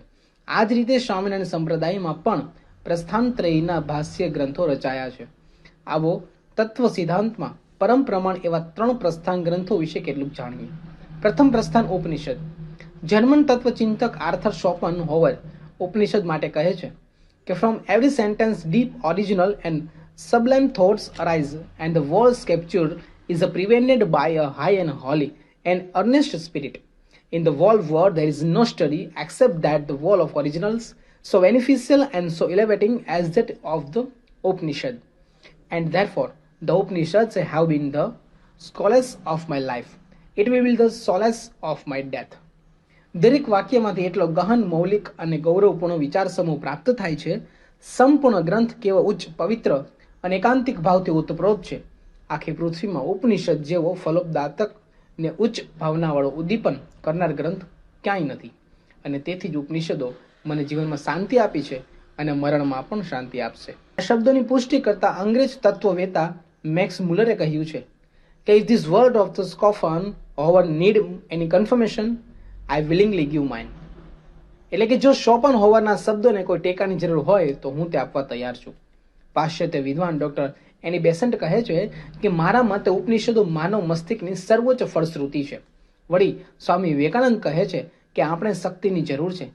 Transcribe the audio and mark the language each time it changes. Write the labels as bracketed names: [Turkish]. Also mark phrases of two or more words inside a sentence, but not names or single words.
[Gujarati] આ જ રીતે સ્વામિનારાયણ સંપ્રદાયમાં પણ પ્રસ્થાનત્રયના ભાષ્ય ગ્રંથો રચાયા છે. આવો તત્વ સિદ્ધાંતમાં પરમ પ્રમાણ એવા 3 પ્રસ્થાન ગ્રંથો વિશે કેટલુંક જાણીએ. પ્રથમ પ્રસ્થાન ઉપનિષદ. જર્મન તત્વચિંતક આર્થર શોપનહોવર ઉપનિષદ માટે કહે છે કે [English] from every sentence deep, original and sublime thoughts arise, and the world's capture is prevented by a high and holy and earnest spirit. In the whole world there is no study except that the wall of originals, so beneficial and so elevating as that of the Upanishad. And therefore the Upanishads have been the solace of my life. It will be the solace of my death. [Gujarati] દરેક વાક્યમાંથી એટલો ગહન, મૌલિક અને ગૌરવપૂર્ણ વિચાર સમૂહ પ્રાપ્ત થાય છે. સંપૂર્ણ ગ્રંથ કેવો ઉચ્ચ, પવિત્ર અને એકાંતિક ભાવથી ઉતપ્રોત છે. આખી પૃથ્વીમાં ઉપનિષદ જેવો ફલોપદાતક ને ઉચ્ચ ભાવનાવાળો ઉદ્દીપન કરનાર ગ્રંથ ક્યાંય નથી. અને તેથી જ ઉપનિષદો મને જીવનમાં શાંતિ આપી છે અને મરણમાં પણ શાંતિ આપશે. આ શબ્દોની પુષ્ટિ કરતા અંગ્રેજ તત્વવેતા મેક્સ મુલરે કહ્યું છે કે [English] if this word of the Schopenhauer need any confirmation, I willingly give mine. [Gujarati] એટલે કે જો શોપનહોવરના શબ્દોને કોઈ ટેકાની જરૂર હોય તો હું તે આપવા તૈયાર છું. પાશ્ચાત્ય વિદ્વાન ડોક્ટર એની બેસન્ટ કહે છે કે મારા મતે ઉપનિષદો માનવ મસ્તિષ્કની સર્વોચ્ચ ફળશ્રુતિ છે. વળી સ્વામી વિવેકાનંદ કહે છે કે આપણે શક્તિની જરૂર છે.